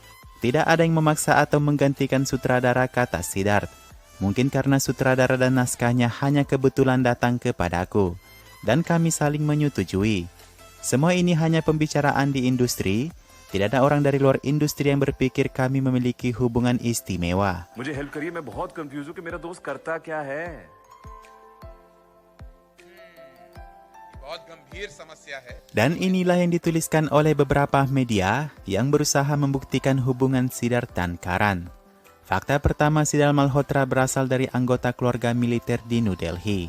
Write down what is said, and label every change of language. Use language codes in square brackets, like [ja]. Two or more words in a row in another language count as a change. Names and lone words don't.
[id] Tidak ada yang memaksa atau menggantikan sutradara, kata Siddharth. Mungkin karena sutradara dan naskahnya hanya kebetulan datang kepadaku. Dan kami saling menyetujui. Semua ini hanya pembicaraan di industri. Tidak ada orang dari luar industri yang berpikir kami memiliki hubungan istimewa. [hi] मुझे हेल्प करिए, मैं बहुत कंफ्यूज हूँ कि मेरा दोस्त करता क्या है. [id] Dan inilah yang dituliskan oleh beberapa media yang berusaha membuktikan hubungan Siddharth dan Karan. Fakta pertama, Siddharth Malhotra berasal dari anggota keluarga militer di New Delhi.